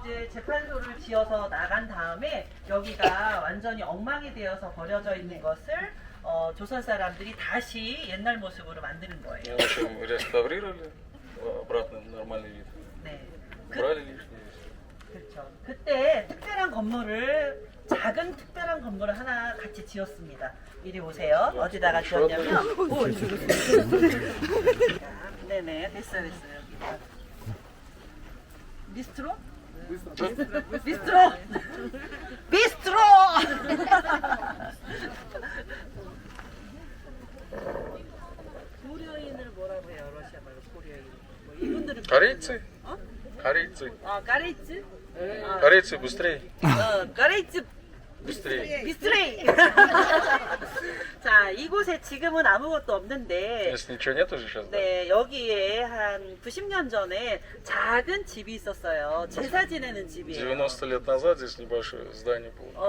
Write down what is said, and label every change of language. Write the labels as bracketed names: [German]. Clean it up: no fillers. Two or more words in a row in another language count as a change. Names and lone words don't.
[Korean] 재판소를 지어서 나간 다음에 여기가 완전히 엉망이 되어서 버려져 있는 것을 조선 사람들이 다시 옛날 모습으로 만드는 거예요. [Russian] В общем, реставрировали обратно в нормальный вид. [Korean] 네. [Russian] Убрали лишнее. [Korean] 그렇죠. 그때 특별한 건물을 작은 특별한 건물을 하나 같이 지었습니다. 이리 오세요. 어디다가 지었냐면 네네 됐어요 여기. [Russian] быстро? быстро! [Korean] 비스트로! 고려인을 뭐라고 해요? 러시아 말로 고려인. 뭐 이분들은 [Russian] Корейцы? Корейцы. 까레이츠? Корейцы быстрее. 까레이츠 Быстрее. 비스트레이. [Korean] 자, 이곳에 지금은 아무것도 없는데 [Russian] Если ничего нет уже сейчас, да? [Korean] 네, 여기에 한 90년 전에 작은 집이 있었어요. 제사 지내는 집이에요. [Russian] 90 лет назад здесь небольшое здание было.